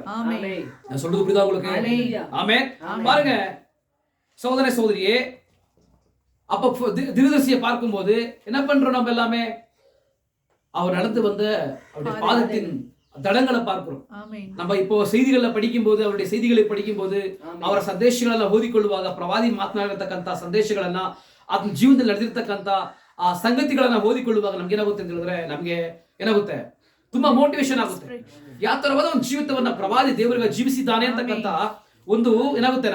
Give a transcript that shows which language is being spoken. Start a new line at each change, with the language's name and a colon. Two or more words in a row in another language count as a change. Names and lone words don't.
Tamil: நான் சொல்றது புரியுதா உங்களுக்கு? ஆமென். பாருங்க சகோதர சகோதரியே, அப்ப தீர்க்கதரிசியை பார்க்கும்போது என்ன பண்றோம்? நம்ம எல்லாமே அவர் நடந்து வந்த அவருடைய பாதத்தின் தடங்களை பார்க்கிறோம். நம்ம இப்போ செய்திகளை படிக்கும் போது, அவருடைய செய்திகளை படிக்கும் போது
Kannada: ಅವರ ಸಂದೇಶಗಳನ್ನ ಓದಿಕೊಳ್ಳುವಾಗ ಪ್ರವಾದಿ ಮಾತನಾಡಿರತಕ್ಕಂತ ಸಂದೇಶಗಳನ್ನ ಅದನ್ನ ಜೀವನದಲ್ಲಿ ನಡೆದಿರತಕ್ಕಂತ ಆ ಸಂಗತಿಗಳನ್ನ ಓದಿಕೊಳ್ಳುವಾಗ ನಮ್ಗೆ ಏನಾಗುತ್ತೆ ಅಂತ ಹೇಳಿದ್ರೆ ನಮ್ಗೆ ಏನಾಗುತ್ತೆ? ತುಂಬಾ ಮೋಟಿವೇಶನ್ ಆಗುತ್ತೆ. ಯಾವ ತರವಾದ ಒಂದು ಜೀವಿತವನ್ನ ಪ್ರವಾದಿ ದೇವರಿಗೆ ಜೀವಿಸಿದ್ದಾನೆ ಅಂತಕ್ಕಂತ ಒಂದು ಏನಾಗುತ್ತೆ?